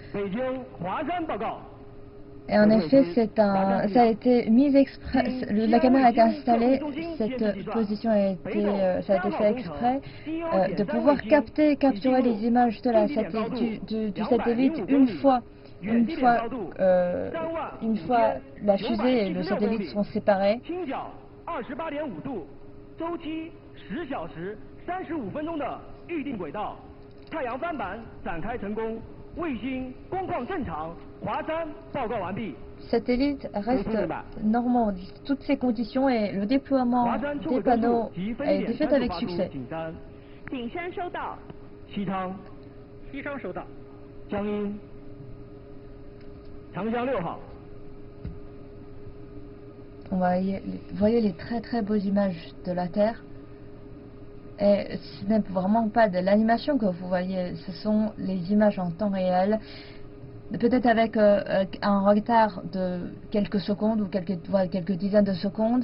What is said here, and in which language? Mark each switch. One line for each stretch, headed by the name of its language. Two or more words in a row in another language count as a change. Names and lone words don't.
French: Et en effet, ça a été mis exprès, la caméra a été installée, cette position a été, ça a été fait exprès, de pouvoir capturer les images de la satellite, du satellite une fois la fusée et le satellite sont séparés.
Chinese: 35 分钟的预定轨道，太阳帆板展开成功，卫星工况正常，华山报告完毕。
French: Satellite reste normand, toutes ces conditions et le déploiement des panneaux a été fait avec succès.
Chinese: 景山收到。西昌收到。江阴，长江6号。
French: Vous voyez les très beaux images de la Terre. Et ce n'est vraiment pas de l'animation que vous voyez, ce sont les images en temps réel, peut-être avec un retard de quelques secondes ou quelques dizaines de secondes.